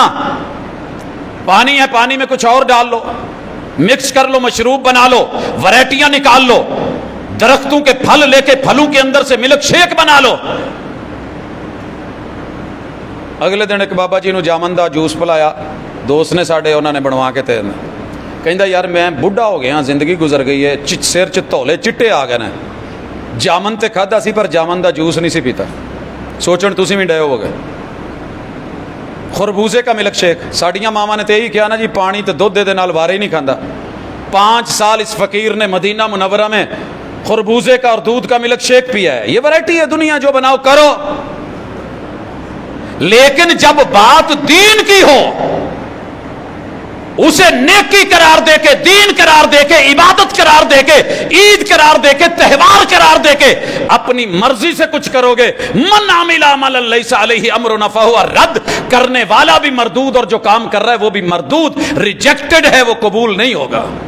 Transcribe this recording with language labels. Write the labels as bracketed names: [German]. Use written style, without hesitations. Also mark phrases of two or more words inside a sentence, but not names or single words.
[Urdu] پانی ہے، پانی میں کچھ اور ڈال لو، مکس کر لو، مشروب بنا لو، ورائٹیاں نکال لو، درختوں کے پھل لے کے پھلوں کے اندر سے [English] milk shake [Urdu] بنا لو۔ [Punjabi] اگلے دن ایک بابا جی نو جامن دا جوس پلایا، دوست نے ساڈے، انہوں نے بنوا کے تیرنا، کہندا یار میں بڈھا ہو گیا، زندگی گزر گئی ہے، سر چ تولے چٹے آ گئے نے، جامن تے کھادا سی پر جامن دا جوس نہیں سی پیتا۔ سوچن تسی بھی ڈے ہو گئے۔ [Urdu] خربوزے کا [English] milk shake, [Punjabi] ساڈیاں ماما نے تے یہی کیا نا جی، پانی تے دودھ دے نال وارے ہی نہیں کھاندا۔ [Urdu] 5 سال اس فقیر نے مدینہ منورہ میں خربوزے کا اور دودھ کا [English] milk shake [Urdu] پیا ہے۔ یہ ورائٹی ہے دنیا، جو بناؤ کرو، لیکن جب بات دین کی ہو، اسے نیکی قرار دے کے، دین قرار دے کے، عبادت قرار دے کے، عید قرار دے کے، تہوار قرار دے کے اپنی مرضی سے کچھ کرو گے، [Arabic] من عمل عملا لیس علیہ امرنا فہو رد، [Urdu] کرنے والا بھی مردود اور جو کام کر رہا ہے وہ بھی مردود، ریجیکٹڈ ہے، وہ قبول نہیں ہوگا۔